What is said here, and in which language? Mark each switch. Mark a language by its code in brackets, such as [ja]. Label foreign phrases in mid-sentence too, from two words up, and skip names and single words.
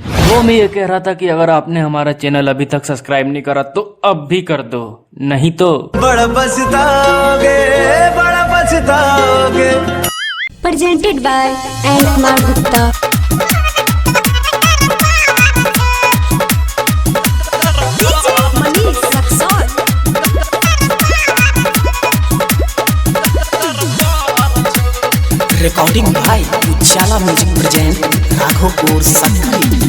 [hi] वो मैं ये कह रहा था कि अगर आपने हमारा चैनल अभी तक सब्सक्राइब नहीं करा तो अब भी कर दो, नहीं तो बड़ा पछताओगे, बड़ा पछताओगे। [en] Presented by N. Kumar Gupta. [hi] रिकॉर्डिंग भाई उजाला म्यूजिक प्रेजेंट राघोपुर सकरी।